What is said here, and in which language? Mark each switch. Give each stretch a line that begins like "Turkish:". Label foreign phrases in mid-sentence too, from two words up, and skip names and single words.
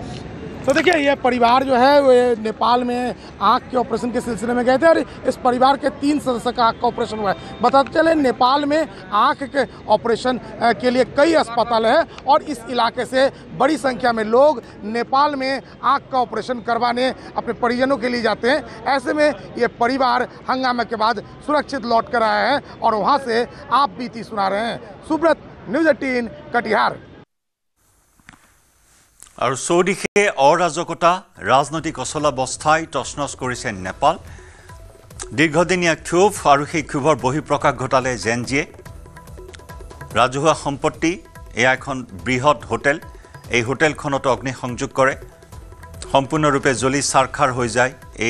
Hindi: तो देखिए ये परिवार जो है वो नेपाल में आँख के ऑपरेशन के सिलसिले में गए थे और इस परिवार के 3 सदस्य का आँख का ऑपरेशन हुआ है बताते चले नेपाल में आँख के ऑपरेशन के लिए कई अस्पताल हैं और इस इलाके से बड़ी संख्या में लोग नेपाल में आँख का ऑपरेशन करवाने अपने परिजनों के लिए जाते हैं ऐसे में ये परिवार हंगामे के बाद सुरक्षित लौट कर आए हैं और वहाँ से आप बीती सुना रहे हैं सुब्रत न्यूज़ 18 कटिहार
Assamese: আৰু চৌদিশে অৰাজকতা ৰাজনৈতিক অচলাৱস্থাই তছনছ কৰিছে নেপাল দীৰ্ঘদিনীয়া ক্ষোভ আৰু সেই ক্ষোভৰ বহিঃপ্ৰকাশ ঘটালে জেনজিয়ে ৰাজহুৱা সম্পত্তি এয়া এখন বৃহৎ হোটেল এই হোটেলখনত অগ্নিসংযোগ কৰে সম্পূৰ্ণৰূপে জ্বলি চাৰখাৰ হৈ যায় এই